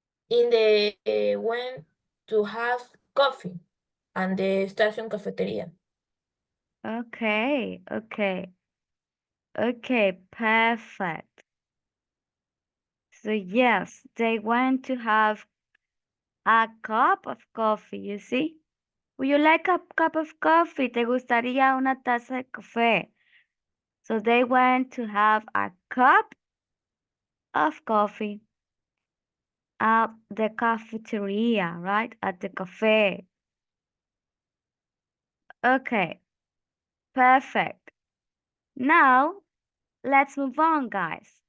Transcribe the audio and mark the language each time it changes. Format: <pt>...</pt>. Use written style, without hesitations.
<en>In the went to have coffee and the station cafeteria. Okay, okay, okay, perfect. So yes, they went to have a cup of coffee, you see? Would you like a cup of coffee?</en> <es>¿Te gustaría una taza de café?</es> <en>So they went to have a cup of coffee at the cafeteria, right? At the cafe. Okay, perfect. Now, let's move on, guys.</en>